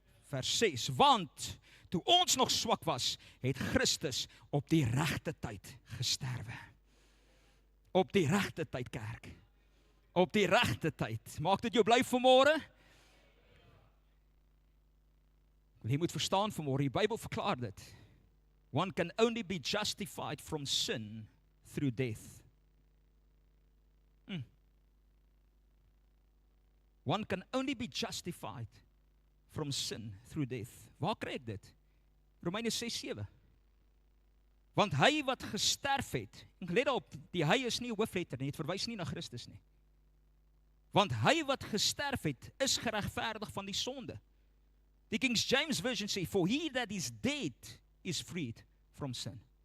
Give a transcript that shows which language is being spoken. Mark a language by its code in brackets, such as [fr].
[af] Vers 6, want toe ons nog swak was, het Christus op die regte tyd gesterwe. Op die regte tyd, kerk. Op die regte tyd. Maak dit jou bly vanmôre? Jy moet verstaan vanmôre, die Bybel verklaar dit. [en] One can only be justified from sin through death. One can only be justified from sin through death. [af] Waar kry ek dit? Romeine 6:7. Want hy wat gesterf het, en let op, die hy is nie 'n hoofletter nie, het verwys nie na Christus nie. Want hy wat gesterf het, is geregverdig van die sonde. Die King James Version sê, [en] for he that is dead is freed from sin.